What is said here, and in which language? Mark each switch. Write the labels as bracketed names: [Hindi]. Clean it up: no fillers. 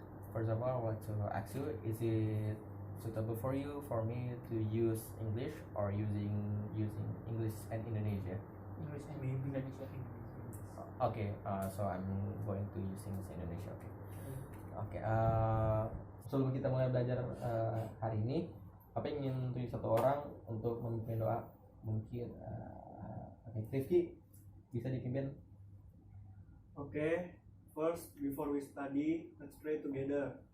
[English] First of all, I want to ask you: is it suitable for me to use English or using English and Indonesia? English and Indonesia. Okay, so I'm going to use English and Indonesia. Okay. [Indonesian] Sebelum kita mulai belajar hari ini, apa yang ingin tulis satu orang untuk memimpin doa? Mungkin Rifki bisa dipimpin. [English] Okay, first before we study, let's pray together.